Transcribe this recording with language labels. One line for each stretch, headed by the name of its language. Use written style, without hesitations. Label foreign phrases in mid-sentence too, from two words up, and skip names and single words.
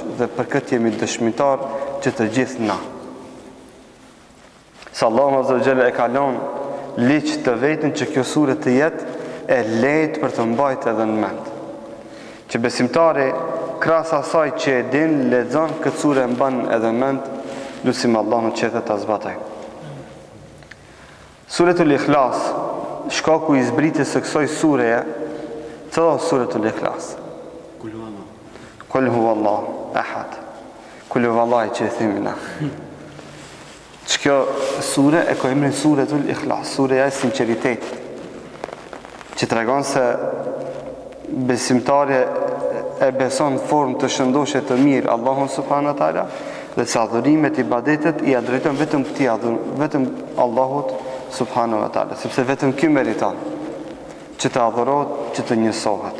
Albanian: Dhe për këtë jemi dëshmitar që të gjithë na. Se Allahu
Arabic: عز وجل
Albanian: e ka lënë liq të vetën që kjo sure të jetë e lehtë për të mbajtur edhe në mend. Që besimtari krahas asaj që e din, lexon këtë sure e mban edhe në mend, lutim Allahun që ta zbatojë. Suratul Ikhlas, shkaku i zbritjes së kësaj sureje, cila është Suratul Ikhlas?
Arabic: قل هو الله أحد. قل هو الله
Albanian: që e themi na. Që kjo sure e ka emrin Suratul Ikhlas, sureja e sinqeritetit, që tregon se besimtari e beson në formë të shëndoshë të mirë Allahun
Arabic: سبحانه وتعالى,
Albanian: dhe se adhurimet, ibadetet i drejton vetëm këtij vetëm Allahut
Arabic: سبحانه وتعالى,
Albanian: sepse vetëm ky meriton që të adhurohet, që të njësohet.